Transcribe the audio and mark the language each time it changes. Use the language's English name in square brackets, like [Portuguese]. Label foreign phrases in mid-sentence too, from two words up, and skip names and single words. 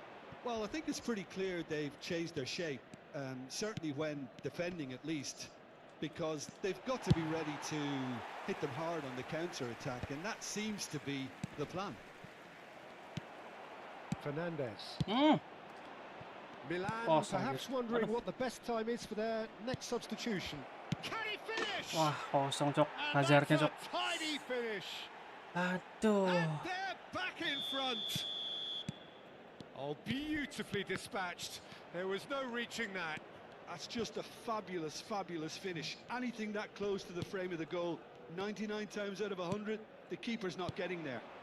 [English] Well, I think it's pretty clear they've changed their shape, certainly when defending at least, because they've got to be ready to hit them hard on the counter-attack, and that seems to be the plan. Fernandez. Milan Oh, perhaps sorry. wondering [Indonesian] Aduh. [English] what the best time is for their next substitution. Can he finish? [Indonesian] Wah, kosong, Cok. [English] And [Indonesian] Hazardnya, [English] that's [Indonesian] Cok. [English] a tidy finish. [Indonesian] Aduh. [English] And they're back in front. Oh, beautifully dispatched. There was no reaching that. That's just a fabulous, fabulous finish. Anything that close to the frame of the goal, 99 times out of 100, the keeper's not getting there.